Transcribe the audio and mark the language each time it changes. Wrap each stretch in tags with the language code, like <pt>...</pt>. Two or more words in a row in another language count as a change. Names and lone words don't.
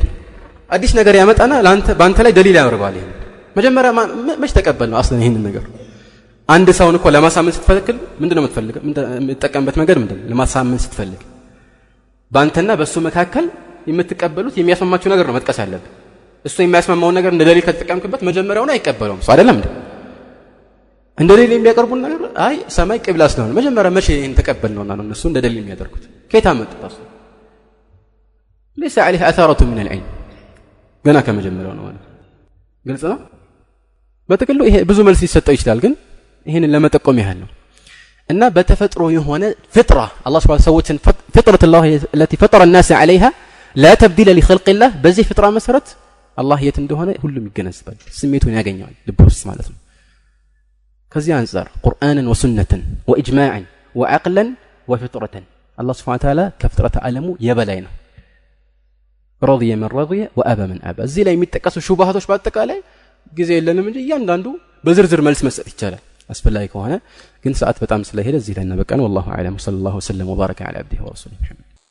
<am>ነው አዲስ ነገር ያመጣና ባንተ ላይ ደሊል ያወርባል ይሄን መጀመሪያ መች ተቀበል ነው አስለ ይሄን ነገር አንድ ሰውን እኮ ለማሳመን ስትፈልግ ምንድነው የምትፈልገው የምትጠቀምበት መንገድ ምንድነው ለማሳመን ስትፈልግ ባንተና በሱ መካከል የምትቀበሉት የሚያስማማችሁ ነገር ነው መጥቀስ ያለበት እሱ የሚያስማማው ነገር እንደ ደሊል ከተጠቀምክበት መጀመሪያውን አይቀበለውም ሰው አይደለም እንደ ደሊል የሚያቀርቡን ነገር አይ ሰማይ ቂብላ ስለሆነ መጀመሪያ መቼ ይሄን ተቀበልነውና ነው እነሱ እንደ ደሊል የሚያደርጉት ከየት አመጡት ليس عليه اثاره من العلم ገና ከመጀመሪያው ነው ማለት ግልጽ ነው በተከለ ይሄ ብዙ መልስ ሊሰጠው ይችላል ግን ይሄንን ለመጠቆም ያህል ነው እና በተፈጥሮ የሆነ ፍጥራ አላህ Subhanahu ሰዎችን ፍጥረት الله</am> <ar>التي فطر الناس عليها لا تبديل لخلق الله</ar> <am>በዚህ ፍጥራ መሰረት አላህ የት እንደሆነ ሁሉም ይገነዘባል ስሜቱን ያገኛል ልብ ውስጥ ማለት ነው ከዚህ አንፃር ቁርአንን ወሱነትን ወኢጅማዕን ወዐቅለን ወፍጥረትን አላህ</am> <ar>سبحانه تعالى</ar> <am>ከፍጥረት ዓለሙ የበላይ ነው</am> <ar>رضي من رضي وابى من ابى</ar> <am>እዚህ ላይ የሚጠቀሱ ሹብሃቶች በአጠቃላይ ጊዜ የለንም እንጂ እያንዳንዱ በዝርዝር መልስ መስጠት ይቻላል አስፈላጊ ከሆነ ግን ሰዓት በጣም ስለሄደ እዚህ ላይ እናበቃን</am> <ar>والله أعلم وصلى الله وسلم وبارك على عبده ورسوله</ar>